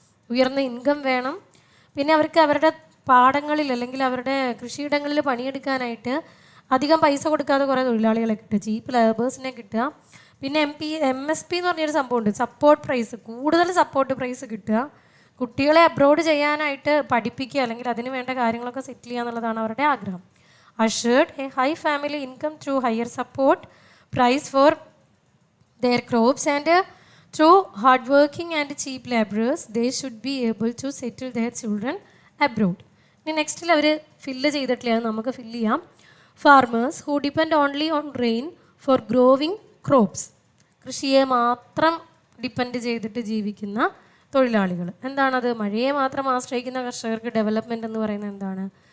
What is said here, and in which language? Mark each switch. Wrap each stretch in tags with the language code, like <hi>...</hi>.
<ml>ഉയർന്ന ഇൻകം വേണം. പിന്നെ അവർക്ക് അവരുടെ പാടങ്ങളിൽ അല്ലെങ്കിൽ അവരുടെ കൃഷിയിടങ്ങളിൽ പണിയെടുക്കാനായിട്ട് അധികം പൈസ കൊടുക്കാതെ കുറേ തൊഴിലാളികളെ കിട്ടുക, ചീപ്പ് ലേബേഴ്സിനെ കിട്ടുക. പിന്നെ MSP എന്ന് പറഞ്ഞൊരു സംഭവമുണ്ട്, സപ്പോർട്ട് പ്രൈസ്, കൂടുതൽ സപ്പോർട്ട് പ്രൈസ് കിട്ടുക. കുട്ടികളെ അബ്രോഡ് ചെയ്യാനായിട്ട് പഠിപ്പിക്കുക, അല്ലെങ്കിൽ അതിന് വേണ്ട കാര്യങ്ങളൊക്കെ സെറ്റിൽ ചെയ്യുക എന്നുള്ളതാണ് അവരുടെ ആഗ്രഹം.</ml> <en>Assured a high family income through higher support price for their crops and through hard working and cheap laborers they should be able to settle their children abroad.</en> <ml>ഇനി നെക്സ്റ്റിൽ അവർ ഫില്ല് ചെയ്തിട്ടില്ല, അത് നമുക്ക് ഫില്ല് ചെയ്യാം.</ml> <en>Farmers who depend only on rain for growing crops.</en> <ml>കൃഷിയെ മാത്രം depend ചെയ്തിട്ട് ജീവിക്കുന്ന തൊഴിലാളികൾ. എന്താണത്? മഴയെ മാത്രം ആശ്രയിക്കുന്ന കർഷകർക്ക് ഡെവലപ്മെൻറ്റ് എന്ന് പറയുന്നത് എന്താണ്?</ml>